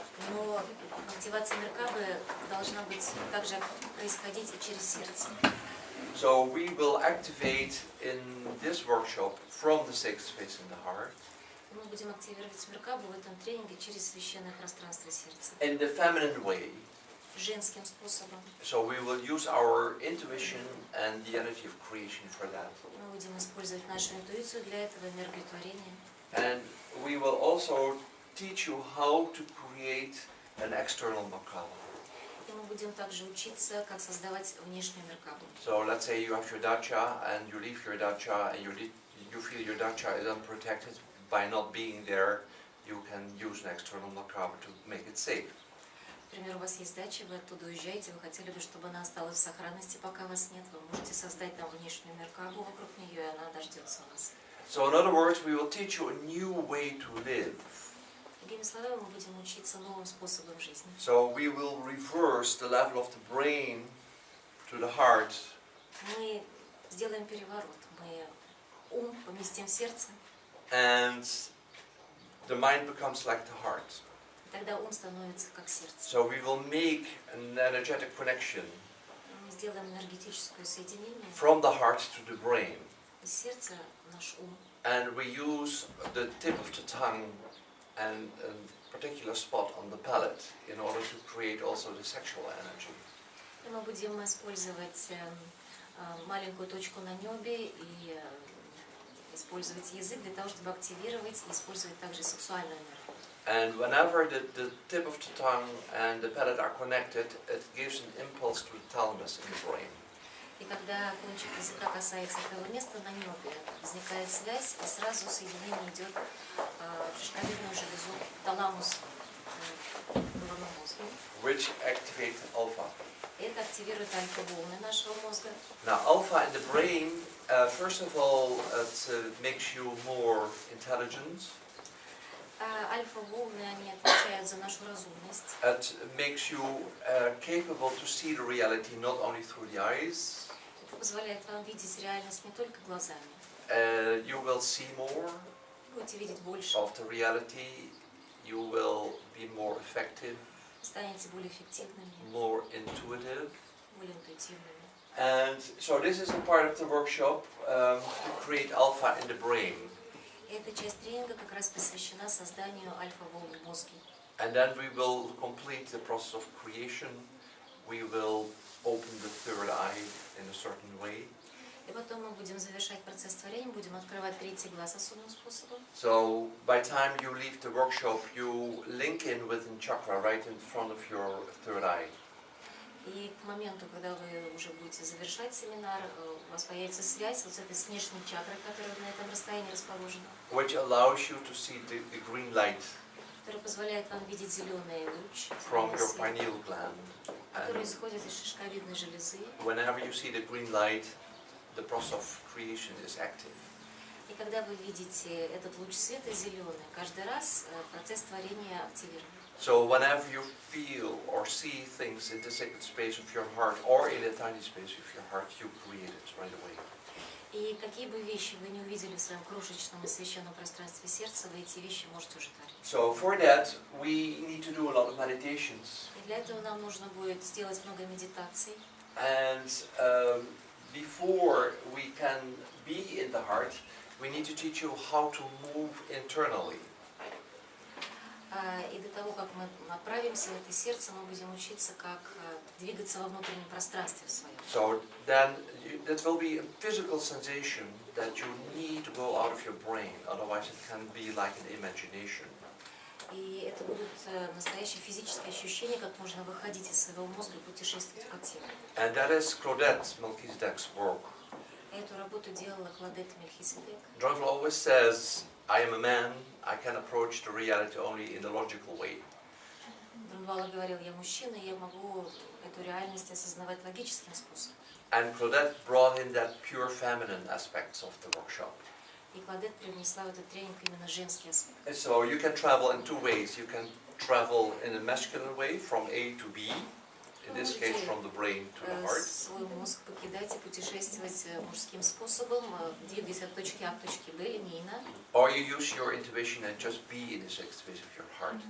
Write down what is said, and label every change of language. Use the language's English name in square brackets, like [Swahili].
[Russian] Но активация Меркабы должна быть также происходить и через сердце. [English] So we will activate in this workshop from the sacred space in the heart. [Russian] Мы будем активировать Меркабу в этом тренинге через священное пространство сердца. [English] In the feminine way. [Russian] Женским способом. [English] So we will use our intuition and the energy of creation for that. [Russian] Мы будем использовать нашу интуицию для этого, энергию творения. [English] And we will also teach you how to create an external Merkaba. [Russian] И мы будем также учиться, как создавать внешнюю Меркабу. [English] So let's say you have your dacha and you leave your dacha and you feel your dacha is unprotected by not being there. You can use an external Merkaba to make it safe. [Russian] Например, у вас есть дача, вы оттуда уезжаете, вы хотели бы, чтобы она осталась в сохранности, пока вас нет. Вы можете создать там внешнюю Меркабу вокруг нее, и она дождется вас. [English] So in other words, we will teach you a new way to live. [Russian] Другими словами, мы будем учиться новым способом жизни. [English] So we will reverse the level of the brain to the heart. [Russian] Мы сделаем переворот. Мы ум поместим в сердце. [English] And the mind becomes like the heart. [Russian] Тогда ум становится как сердце. [English] So we will make an energetic connection [Russian] Мы сделаем энергетическое соединение [English] from the heart to the brain. [Russian] из сердца в наш ум. [English] And we use the tip of the tongue and a particular spot on the palate in order to create also the sexual energy. [Russian] И мы будем использовать маленькую точку на небе и использовать язык для того, чтобы активировать и использовать также сексуальную энергию. [English] And whenever the tip of the tongue and the palate are connected, it gives an impulse to the thalamus in the brain. [Russian] И когда кончик языка касается этого места на небе, возникает связь, и сразу соединение идет в шишковидную железу, таламус головного мозга. [English] Which activates alpha. [Russian] Это активирует альфа-волны нашего мозга. [English] Now, alpha in the brain, first of all, it makes you more intelligent. [Russian] Альфа-волны, они отвечают за нашу разумность. [English] It makes you capable to see the reality not only through the eyes. [Russian] Это позволяет вам видеть реальность не только глазами. [English] You will see more [Russian] Будете видеть больше. [English] of the reality. You will be more effective, [Russian] Станете более эффективными, [English] more intuitive. [Russian] более интуитивными. [English] And so this is a part of the workshop to create alpha in the brain. [Russian] Эта часть тренинга как раз посвящена созданию альфа-волн в мозге. [English] And then we will complete the process of creation we will open the third eye in a certain way. [Russian] И потом мы будем завершать процесс творения, будем открывать третий глаз особым способом. [English] So by the time you leave the workshop, you link in with the chakra right in front of your third eye. [Russian] И к моменту, когда вы уже будете завершать семинар, у вас появится связь вот с этой с внешней чакрой, которая на этом расстоянии расположена. [English] Which allows you to see the green light [Russian] Которая позволяет вам видеть зеленый луч, [English] from your pineal gland. [Russian] который [English] And [Russian] исходит из шишковидной железы. [English] whenever you see the green light, the process of creation is active. [Russian] И когда вы видите этот луч света зеленый, каждый раз процесс творения активирован. [English] So whenever you feel or see things in the sacred space of your heart or in a tiny space of your heart, you create it right away. [Russian] И какие бы вещи вы не увидели в своем крошечном и священном пространстве сердца, вы эти вещи можете уже творить. [English] So for that, we need to do a lot of meditations. [Russian] И для этого нам нужно будет сделать много медитаций. [English] And before we can be in the heart, we need to teach you how to move internally. [Russian] И до того, как мы отправимся в это сердце, мы будем учиться, как двигаться во внутреннем пространстве в своем. [English] So then that will be a physical sensation that you need to go out of your brain, otherwise it can be like an imagination. [Russian] И это будут настоящие физические ощущения, как можно выходить из своего мозга и путешествовать по телу. [English] And that is Claudette Melchizedek's work. [Russian] Эту работу делала Клодет Мельхиседек. [English] John always says, I am a man, I can approach the reality only in the logical way. [Russian] Друнвала говорил, я мужчина, я могу эту реальность осознавать логическим способом. [English] And Claudette brought in that pure feminine aspects of the workshop. [Russian] И Клодет привнесла в этот тренинг именно женский аспект. [English] And so you can travel in two ways. You can travel in a masculine way from A to B, in this case from the brain to the heart. [Russian] Свой мозг покидать и путешествовать мужским способом, двигаясь от точки А к точке Б линейно. [English] Or you use your intuition and just be in the sacred space of your heart.